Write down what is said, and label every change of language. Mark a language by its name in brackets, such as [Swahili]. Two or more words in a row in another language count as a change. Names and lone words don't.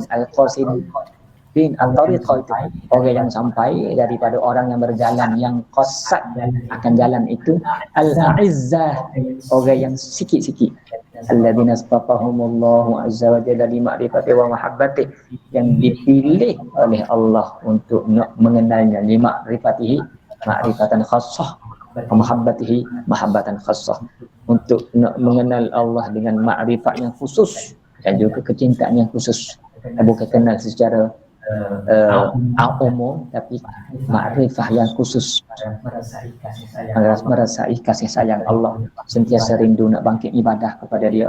[Arabic] القاصدين الطريقة, [Malay] itu orang yang sampai daripada orang yang berjalan, yang qasad akan jalan itu, al-a'izzah, orang yang [Arabic] sikit-sikit, الذين استصفاهم الله عز وجل لمعرفة ومحبة, [Malay] yang dipilih oleh Allah untuk nak mengenalnya, [Arabic] لمعرفته معرفة خاصة ومحبته محبة خاصة, [Malay] untuk nak mengenal Allah dengan ma'rifat yang khusus dan juga kecintaan yang khusus, bukan kenal secara umum, tapi makrifah yang khusus, merasai kasih sayang Allah, sentiasa rindu nak bangkit ibadah kepada dia.